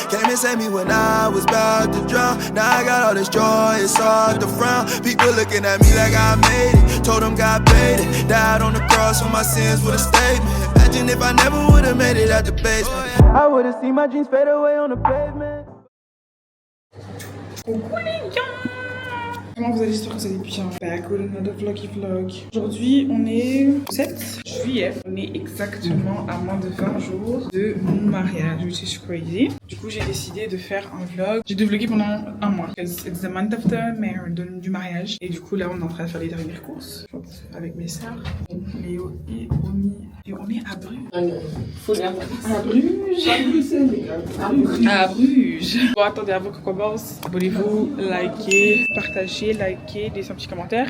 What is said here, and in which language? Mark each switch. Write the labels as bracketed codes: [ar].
[en] Came and saved me when I was about to drown. Now I got all this joy, it's hard to frown. People looking at me like I made it. Told them God paid it. Died on the cross for my sins with a statement. Imagine if I never would've made it out the basement. I would've seen my dreams fade away on the pavement. [fr] Coucou les gars! Comment vous allez? J'espère que vous allez bien. [en] Back with another vloggy vlog. [fr] Aujourd'hui, on est le 7 juillet. On est exactement à moins de 20 jours de mon mariage, [en] which is crazy. [fr] Du coup, j'ai décidé de faire un vlog. J'ai dû vlogger pendant un mois. [en] Because it's the month of the marriage, [fr] du mariage. Et du coup, là, on est en train de faire les dernières courses avec mes sœurs, Léo et Romy. Et on est à Bruges. À Bruges. Bon, attendez, avant qu'on commence, abonnez-vous, likez, partagez, laissez un petit commentaire.